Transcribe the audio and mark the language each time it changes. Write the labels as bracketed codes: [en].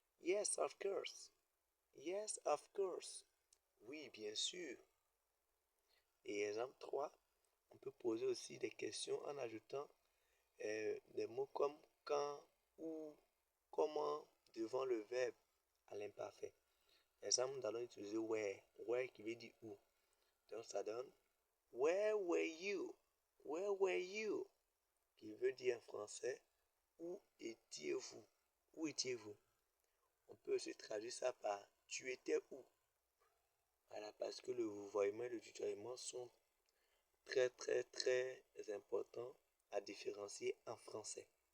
[en] Yes, of course. Yes, of course. [fr] Oui, bien sûr. Et exemple 3. On peut poser aussi des questions en ajoutant des mots comme quand, où, comment devant le verbe à l'imparfait. Exemple, nous allons utiliser where. Where qui veut dire où. Donc ça donne [en] where were you? Where were you? [fr] Qui veut dire en français où étiez-vous? Où étiez-vous? On peut aussi traduire ça par tu étais où? Voilà, parce que le vouvoiement et le tutoiement sont très importants à différencier en français.